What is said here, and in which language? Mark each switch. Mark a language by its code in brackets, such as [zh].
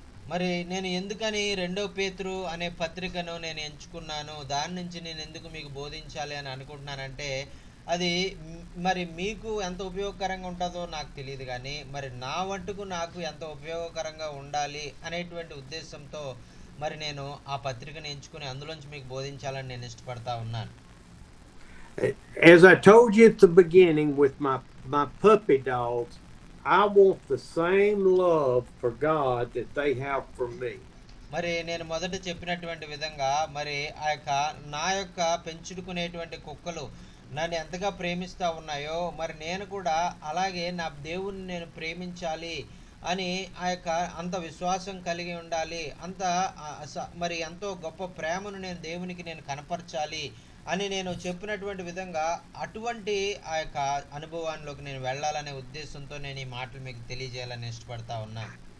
[te] మరి నేను ఎందుకని 2వ పేతురు అనే పత్రికను నేను ఎంచుకున్నాను, దాని నుంచి నేను ఎందుకు మీకు బోధించాలి అని అనుకుంటున్నానంటే అది మరి మీకు ఎంత ఉపయోగకరంగా ఉంటుందో నాకు తెలియదు, కానీ మరి నా వంటుకు నాకు ఎంత ఉపయోగకరంగా ఉండాలి అనేటువంటి ఉద్దేశంతో మరి నేను ఆ పత్రికను ఎంచుకుని అందులోంచి మీకు బోధించాలని నేను ఇష్టపడతా ఉన్నాను. [en] As I told you at the beginning with my puppy dogs, I want the same love for God that they have for me. [te] మరి నేను మొదట చెప్పినటువంటి విధంగా మరి ఆ యొక్క నా యొక్క పెంచుకునేటువంటి కుక్కలు నన్ను ఎంతగా ప్రేమిస్తూ ఉన్నాయో మరి నేను కూడా అలాగే నా దేవుణ్ణి నేను ప్రేమించాలి అని ఆ యొక్క అంత విశ్వాసం కలిగి ఉండాలి, మరి ఎంతో గొప్ప ప్రేమను నేను దేవునికి నేను కనపరచాలి అని నేను చెప్పినటువంటి విధంగా అటువంటి ఆ యొక్క అనుభవాల్లోకి నేను వెళ్ళాలనే ఉద్దేశంతో నేను ఈ మాటలు మీకు తెలియజేయాలని ఇష్టపడతా ఉన్నాను.